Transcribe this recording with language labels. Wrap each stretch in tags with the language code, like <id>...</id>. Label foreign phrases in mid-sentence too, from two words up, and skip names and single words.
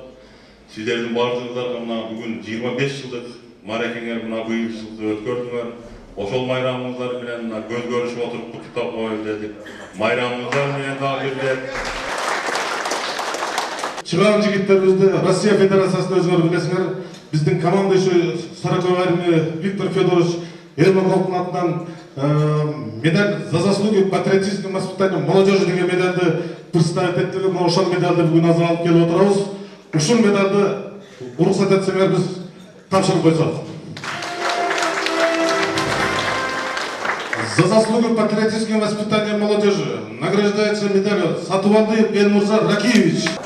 <ky>Сиздердин баардыгыңарга мына бүгүн 25 жылдык мааракеңер мына быйыл жылды өткөрдүңөр. Ошол майрамыңыздар менен мына көз көрүшүп отуруп куттуктап коеюн дедик. Майрамыңыздар менен дагы бир чыган жигиттерибизди Россия Федерациясында өзүңөр билесиңер, биздин</ky> <ru>командующий Сороковой армии</ru> <ky>Виктор Федорович Ермаковдун атынан</ky> <ru>медаль за заслуги в патриотическом воспитании молодежи</ru> <ky>деген медальды представить этти, ошол медальды бүгүн азыр алып келип отурабыз. Ушул медальды уруксат этсеңер биз тапшырып койсок.</ky> <ru>За заслуги в патриотическом воспитании молодежи награждается медалью Сатыбалдиев Элмурза Ракиевич.</ru>